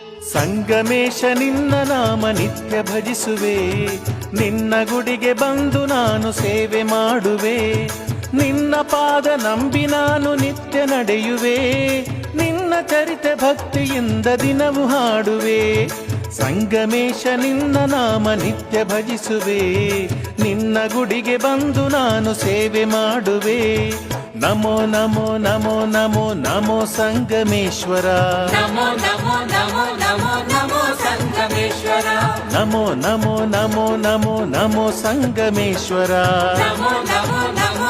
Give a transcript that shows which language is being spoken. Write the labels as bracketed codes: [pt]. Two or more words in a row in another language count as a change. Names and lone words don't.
[kn] ಸಂಗಮೇಶ ನಿನ್ನ ನಾಮ ನಿತ್ಯ ಭಜಿಸುವೆ, ನಿನ್ನ ಗುಡಿಗೆ ಬಂದು ನಾನು ಸೇವೆ ಮಾಡುವೆ, ನಿನ್ನ ಪಾದ ನಂಬಿ ನಾನು ನಿತ್ಯ ನಡೆಯುವೆ, ನಿನ್ನ ಚರಿತೆ ಭಕ್ತಿಯಿಂದ ದಿನವು ಹಾಡುವೆ. ಸಂಗಮೇಶ ನಿನ್ನ ನಾಮ ನಿತ್ಯ ಭಜಿಸುವೆ, ನಿನ್ನ ಗುಡಿಗೆ ಬಂದು ನಾನು ಸೇವೆ ಮಾಡುವೆ. [sa] ನಮೋ ನಮೋ ನಮೋ ನಮೋ ನಮೋ ಸಂಗಮೇಶ್ವರ, ನಮೋ ನಮೋ ನಮೋ ನಮೋ ನಮೋ ಸಂಗಮೇಶ್ವರ, ನಮೋ ನಮೋ ನಮೋ ನಮೋ ನಮೋ ಸಂಗಮೇಶ್ವರ, ನಮೋ ನಮೋ